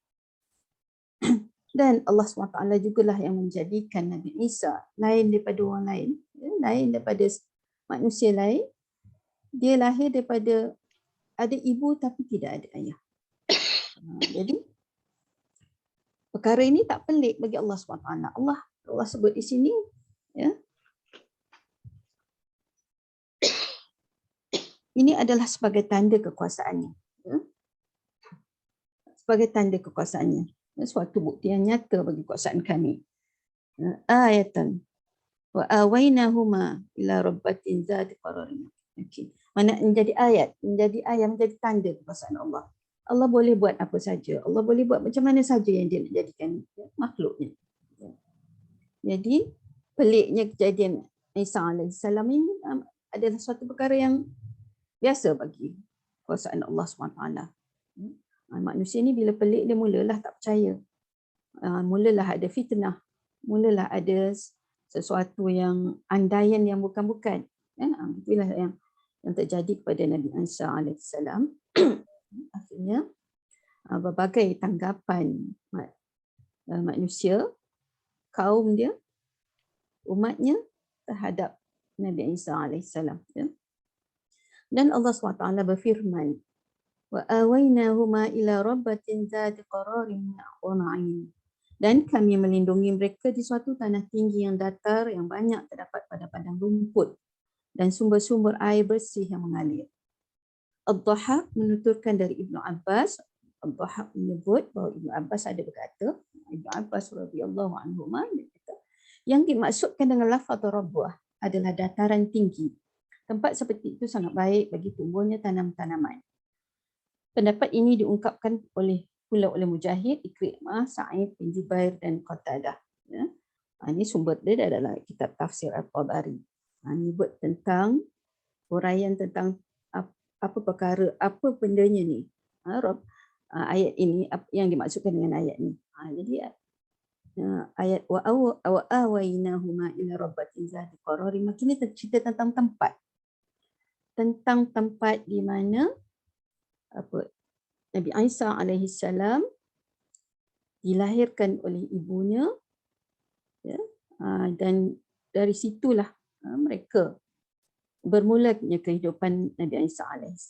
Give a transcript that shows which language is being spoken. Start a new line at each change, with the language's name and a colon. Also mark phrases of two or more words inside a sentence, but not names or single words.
Malay: Dan Allah SWT jugalah yang menjadikan Nabi Isa lain daripada orang lain, ya, lain daripada manusia lain. Dia lahir daripada ada ibu tapi tidak ada ayah. Jadi perkara ini tak pelik bagi Allah SWT. Allah sebut di sini, ya, ini adalah sebagai tanda kekuasaannya. Ya. Sebagai tanda kekuasaannya. Suatu bukti yang nyata bagi kekuasaan kami. Ayatan.
Arabic: وآويناهما إلى ربوة ذات قرار.
Malay: Okey. Mana menjadi ayat, menjadi tanda kekuasaan Allah. Allah boleh buat apa saja. Allah boleh buat macam mana saja yang dia nak jadikan makhluknya. Jadi peliknya kejadian Isa AS ini adalah suatu perkara yang biasa bagi kuasaan Allah SWT. Manusia ni bila pelik dia mulalah tak percaya. Mulalah ada fitnah. Mulalah ada sesuatu yang andaian yang bukan-bukan. Itulah yang terjadi kepada Nabi Isa AS. Akhirnya berbagai tanggapan manusia, kaum dia, umatnya terhadap Nabi Isa AS. Dan Allah SWT berfirman,
Arabic: وآويناهما إلى ربوة ذات قرار ومعين.
Malay: Dan kami melindungi mereka di suatu tanah tinggi yang datar yang banyak terdapat pada padang rumput dan sumber-sumber air bersih yang mengalir. Ad-Dhahhak menuturkan dari Ibnu Abbas. Ad-Dhahhak menyebut bahawa Ibnu Abbas ada berkata, Ibnu Abbas radhiyallahu anhu berkata, yang dimaksudkan dengan lafaz Rabwah adalah dataran tinggi. Tempat seperti itu sangat baik bagi tumbuhnya tanam-tanaman. Pendapat ini diungkapkan pula oleh Mujahid, Ikrimah, Sa'id bin Jubair dan Qatadah. Ya. Ini sumber dia adalah kitab tafsir Al-Tabari. Ini buat tentang huraian tentang apa perkara, apa bendanya ni. Ayat ini, yang dimaksudkan dengan ayat ni. Jadi ayat
Arabic: وآويناهما إلى ربوة ذات قرار,
Malay: maksudnya cerita tentang tempat. Tentang tempat di mana Nabi Isa AS dilahirkan oleh ibunya, ya, dan dari situlah mereka bermulanya kehidupan Nabi Isa AS.